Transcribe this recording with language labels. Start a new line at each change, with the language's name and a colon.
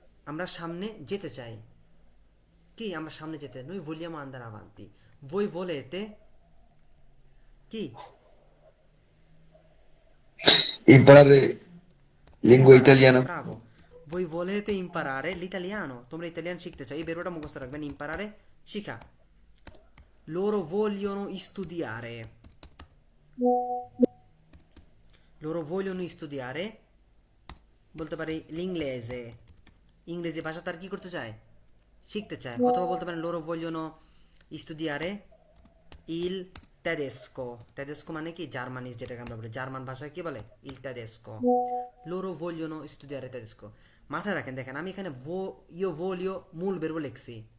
Bangla: আমরা সামনে যেতে চাই। কি? আমরা সামনে যেতে।
Italian: Noi vogliamo andare avanti. Voi volete
Bangla: কি?
Italian: imparare lingua italiana, Bravo. Voi volete imparare l'italiano.
Bangla: তোমরা ইতালিয়ান শিখতে চাও। এই বেরোটা মুখস্থ রাখবেন,
Italian: imparare
Bangla: শিখা।
Italian: Loro vogliono studiare. Loro vogliono studiare
Bangla: বলতে পারি
Italian: l'inglese.
Bangla: ইংরেজি ভাষা তার কি করতে চায়? শিখতে চায়। অথবা বলতে পারেন
Italian: loro vogliono studiare il tedesco.
Bangla: tedesco মানে কি? জার্মানিজ, যেটাকে আমরা বলি। জার্মান ভাষায় কি বলে?
Italian: il tedesco. loro vogliono studiare tedesco.
Bangla: মাথায় রাখেন, দেখেন আমি এখানে
Italian: io voglio
Bangla: মূল verbo লিখছি।